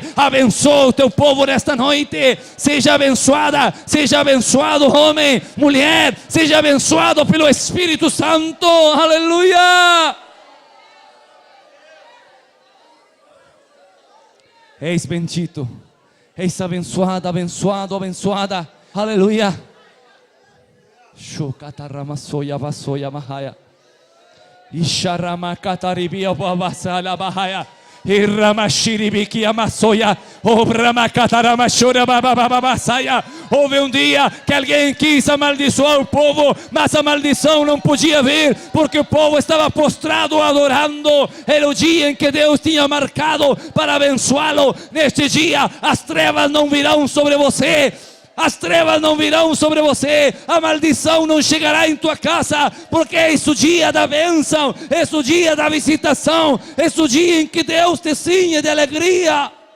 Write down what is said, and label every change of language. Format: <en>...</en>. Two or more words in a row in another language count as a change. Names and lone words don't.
<pt>Abençoa o teu povo nesta noite. Seja abençoada, seja abençoado, homem, mulher, seja abençoado pelo Espírito Santo. Aleluia! Eis bendito, eis abençoada, abençoado, abençoada. Aleluia! Shukatarama soya vasoya mahaya. Isharama kataribia babasala bahaya. Irama shiribiki amasoya. Obrama katarama shura babababasaya. Houve um dia que alguém quis amaldiçoar o povo, mas a maldição não podia vir, porque o povo estava prostrado adorando. Era o dia em que Deus tinha marcado para abençoá-lo. Neste dia as trevas não virão sobre você. As trevas não virão sobre você, a maldição não chegará em tua casa, porque é o dia da bênção, é o dia da visitação, é o dia em que Deus te cinge de alegria.</pt>